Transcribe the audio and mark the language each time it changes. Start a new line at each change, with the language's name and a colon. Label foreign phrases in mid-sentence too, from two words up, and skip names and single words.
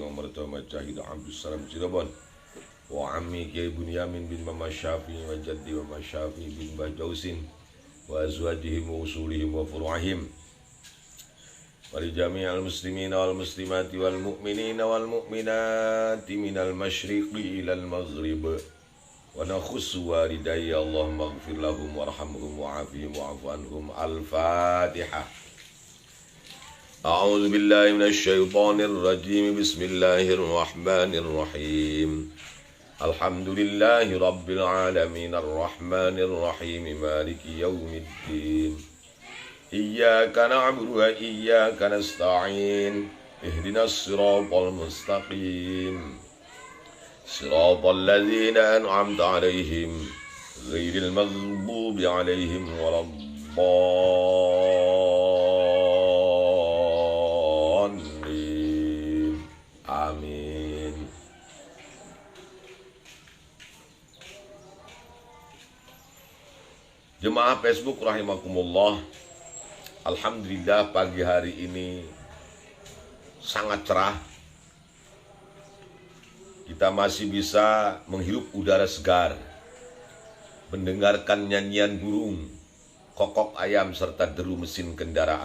Arabic: و Martawa Majahid Abdul Salam Cirebon، وعمي Kiai Bunyamin بن Mama Syafi'i وجدي و Syafi'i بن Mbah Jausin، وأزواجهم وأصولهم وفروعهم، ولجميع المسلمين والمسلمات والمؤمنين والمؤمنات من المشرق إلى المغرب، ونخص والدي اللهم اغفر لهم وارحمهم وعافهم واعف عنهم. Al-Fatihah. أعوذ بالله من الشيطان الرجيم. بسم الله الرحمن الرحيم. الحمد لله رب العالمين الرحمن الرحيم مالك يوم الدين. إياك نعبد وإياك نستعين. اهدنا الصراط المستقيم. صراط الذين أنعمت عليهم غير المغضوب عليهم ولا الضالين. Amin.
Indonesian: Jemaah Facebook rahimakumullah, alhamdulillah pagi hari ini sangat cerah. Kita masih bisa menghirup udara segar, mendengarkan nyanyian burung, kokok ayam, serta deru mesin kendaraan.